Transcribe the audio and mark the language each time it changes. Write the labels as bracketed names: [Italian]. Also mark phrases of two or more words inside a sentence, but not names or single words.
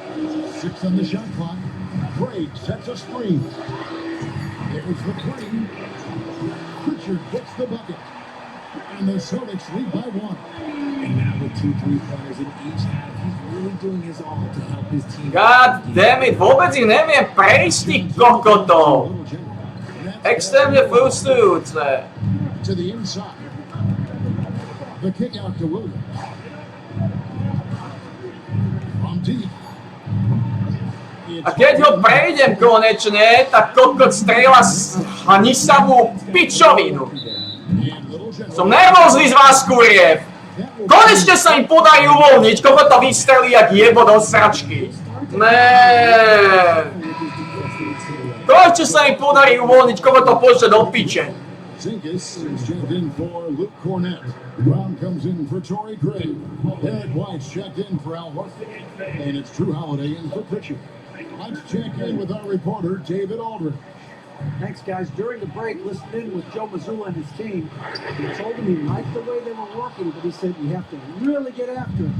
[English] 6 on the shot clock. Craig sets a screen. There's the 3. Pritchard gets the bucket. And the Celtics lead by 1. And now with 2 3-pointers in each half, he's really doing his all to help his team. God damn it, [Slovak] vôbec ich neviem prejsť tých kokotov. Extrémne frustrujúce. [English] To the inside. The kick out to Williams. From deep. [Slovak] A keď ho prejdem konečne, tak kokot strieľa hanisamú pičovinu. Som nervózny z vás, kuriev. Konečne sa im podarí uvoľniť, koľko to vystrelí jak jebo do sračky. Konečne sa im podarí uvoľniť, koľko to pošle do piče. [English] Zinkis is checked in for Luke Cornett. Brown comes in for Torrey Craig. Derek White's checked in for Al Horford. And it's Drew Holiday in for Pritchard. Let's check in with our reporter, David Aldridge. Thanks, guys. During the break, listened in with Joe Mazzulla and his team. He told him he liked the way they were working, but he said you have to really get after it.